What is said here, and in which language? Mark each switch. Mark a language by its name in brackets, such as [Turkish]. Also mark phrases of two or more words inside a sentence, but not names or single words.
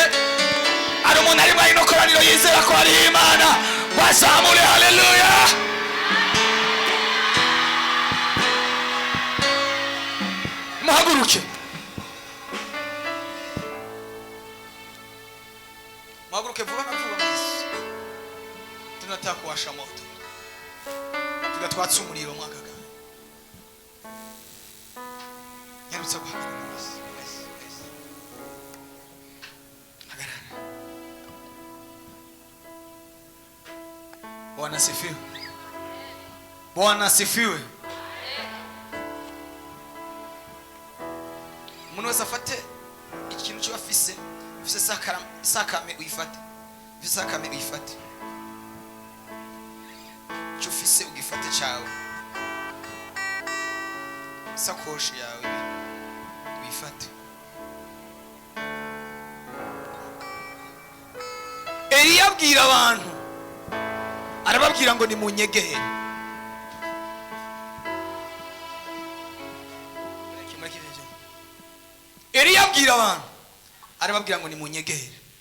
[Rundi] Ari umuntu ari muri ino koraniro yizera ko ari Imana, wazamure haleluya. Muhaguruke, muhaguruke vuba na vuba mwese. [Swahili] Tunataka kuwasha moto, [Rundi] tugatwatsa umuriro [Swahili] mwaka gani. [Rundi] Yarutse guhagarara mwese. Hagarara. [Swahili] Bwana asifiwe. Bwana asifiwe. [Rundi] Umuntu wese afate ikintu cyo afise, ufise sakame uyifate, ufise sakame uyifate, cyo ufise ugifate cyawe, sakoshi yawe uyifate. Eliya abwira abantu, arababwira ngo nimunyegere. Eliya abwira abantu, arababwira ngo nimunyegere.